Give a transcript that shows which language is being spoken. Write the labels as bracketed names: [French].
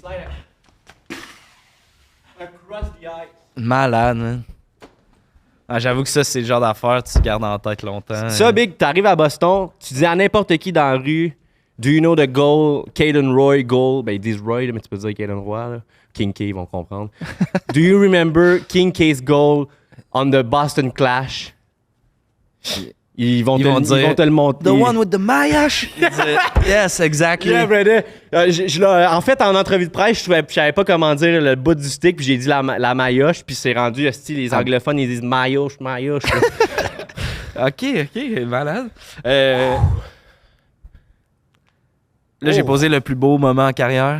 [English] slide across the ice. [French] Malade, man. Ah, j'avoue que ça, c'est le genre d'affaire que tu gardes en tête longtemps. Ça, Big, t'arrives à Boston, tu dis à n'importe qui dans la rue, [English] do you know the goal, Caden Roy goal? [French] Ben, ils disent Roy, là, mais tu peux dire Caden Roy, là. King K, ils vont comprendre. [English] Do you remember King K's goal on the Boston Clash? Ils vont te le montrer. The one with the maillotche! Yes, exactly. Yeah, brother. [French] En fait, en entrevue de presse, je savais pas comment dire le bout du stick, puis j'ai dit la maillotche, puis c'est rendu, les anglophones, ils disent maillotche. Ok, malade. Là, j'ai posé le plus beau moment en carrière.